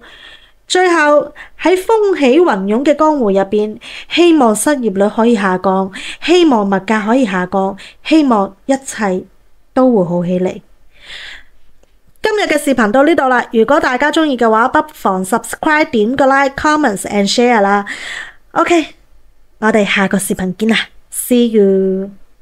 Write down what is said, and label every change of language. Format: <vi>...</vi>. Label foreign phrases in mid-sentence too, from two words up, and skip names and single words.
<yue>最後喺風起雲湧嘅江湖入邊，希望失業率可以下降，希望物價可以下降，希望一切都會好起嚟。今日嘅視頻到呢度啦，如果大家鍾意嘅話，不妨 subscribe 點個 like、</yue> <en>comments and share</en> <yue>啦。OK，我哋下個視頻見啦，</yue> <en>See you。</en>